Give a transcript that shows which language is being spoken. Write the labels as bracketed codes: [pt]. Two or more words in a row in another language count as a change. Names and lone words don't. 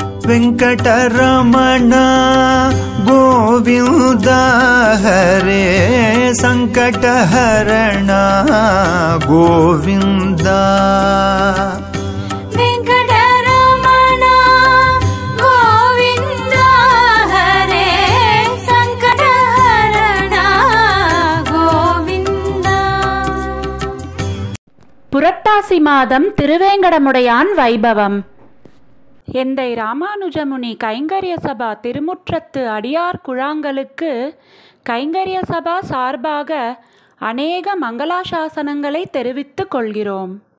[sa] वेंकटरमण गोविंद हरे संकटहरण गोविंद वेंकटरमण गोविंद हरे संकटहरण गोविंद. [ta] புரட்டாசி மாதம் திருவேங்கடமுடையான் வைபவம். எந்தை ராமானுஜமுனி கைங்கரிய சபா திருமுற்றத்து அடியார் குழாங்களுக்கு கைங்கரிய சபா சார்பாக அநேக மங்களாசாசனங்களை தெரிவித்துக் கொள்கிறோம்.